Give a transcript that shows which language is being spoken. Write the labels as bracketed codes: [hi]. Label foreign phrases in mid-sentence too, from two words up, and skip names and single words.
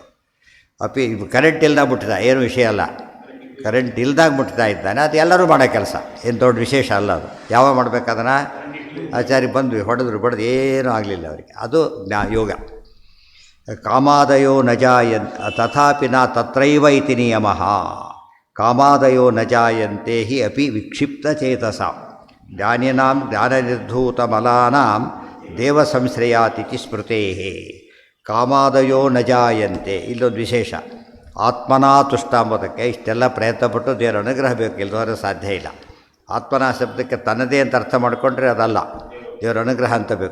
[kn] ಕರೆಂಟ್ ಇಲ್ದಾಗ ಮುಟ್ಟಿದ ಏನು ವಿಷಯ ಅಲ್ಲ, ಕರೆಂಟ್ ಇಲ್ದಾಗ ಮುಟ್ತಾ ಇದ್ದಾನೆ, ಅದು ಎಲ್ಲರೂ ಮಾಡೋ ಕೆಲಸ, ಏನು ದೊಡ್ಡ ವಿಶೇಷ ಅಲ್ಲ ಅದು. ಯಾವಾಗ ಮಾಡಬೇಕದನ್ನು ಆಚಾರ್ಯ ಬಂದ್ವಿ ಹೊಡೆದ್ರು ಬಡ್ದು ಏನೂ ಆಗಲಿಲ್ಲ ಅವರಿಗೆ. ಅದು ಯೋಗ. [sa] ಕಾಮಾದಯೋ ನ ಜಾಯಂತೆ ತಥಾಪಿ ನ ತತ್ರೈವ ಇತಿ ನಿಯಮಃ. ಕಾಮಾದಯೋ ನ ಜಾಯಂತೆ ಹಿ ಅಪಿ ವಿಕ್ಷಿಪ್ತಚೇತಸ ಜ್ಞಾನಿನಾಂ ಜ್ಞಾನನಿರ್ಧೂತಮಲಾನಾಂ ದೇವಸಂಶ್ರಯಾತಿಥಿ ಸ್ಮೃತೇಃ. ಕಾಮಾದಯೋ ನ ಜಾಯಂತೆ, [kn] ಇಲ್ಲೊಂದು ವಿಶೇಷ. [sa] ಆತ್ಮನಾ ತುಷ್ಟ [kn] ಅಂಬೋದಕ್ಕೆ ಇಷ್ಟೆಲ್ಲ ಪ್ರಯತ್ನಪಟ್ಟು ದೇವರ ಅನುಗ್ರಹ ಬೇಕು, ಇಲ್ಲದವರೆ ಸಾಧ್ಯ ಇಲ್ಲ. ಆತ್ಮನಾ ಶಬ್ದಕ್ಕೆ ತನ್ನದೇ ಅಂತ ಅರ್ಥ ಮಾಡಿಕೊಂಡ್ರೆ ಅದಲ್ಲ, ದೇವರ ಅನುಗ್ರಹ ಅಂತ ಬೇಕು.